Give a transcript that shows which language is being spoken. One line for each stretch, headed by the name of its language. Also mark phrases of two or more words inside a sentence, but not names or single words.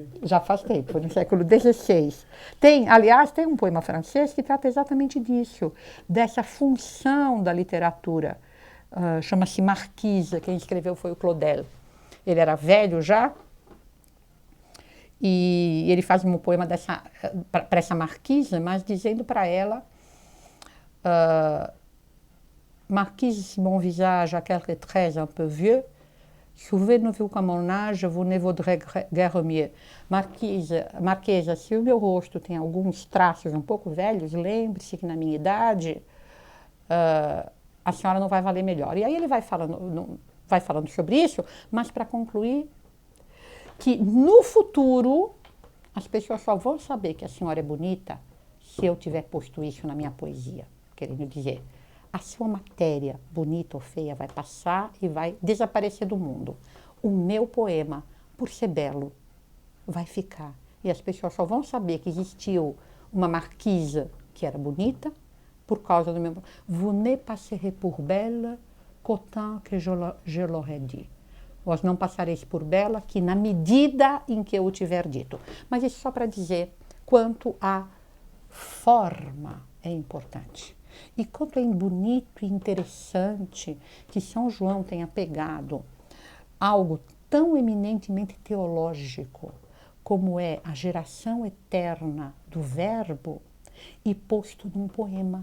Portuguese: Já faz tempo, no século XVI. Aliás, tem um poema francês que trata exatamente disso, dessa função da literatura. Chama-se Marquise, quem escreveu foi o Claudel. Ele era velho já, e ele faz um poema para essa Marquise, mas dizendo para ela:
French: Marquise, mon visage a quelques traits un peu vieux, souvenez-vous qu'à mon âge, vous ne vaudrez guère mieux.
Portuguese: Marquesa, se o meu rosto tem alguns traços um pouco velhos, lembre-se que na minha idade a senhora não vai valer melhor. E aí ele vai falando sobre isso, mas para concluir que no futuro as pessoas só vão saber que a senhora é bonita se eu tiver posto isso na minha poesia. Querendo dizer, a sua matéria, bonita ou feia, vai passar e vai desaparecer do mundo. O meu poema, por ser belo, vai ficar. E as pessoas só vão saber que existiu uma marquisa que era bonita por causa do meu...
French: Vous ne passerez pour belle qu'autant que je l'aurais dit.
Portuguese: Vós não passareis por bela que na medida em que eu o tiver dito. Mas isso só para dizer quanto a forma é importante. E quanto é bonito e interessante que São João tenha pegado algo tão eminentemente teológico como é a geração eterna do verbo e posto num poema.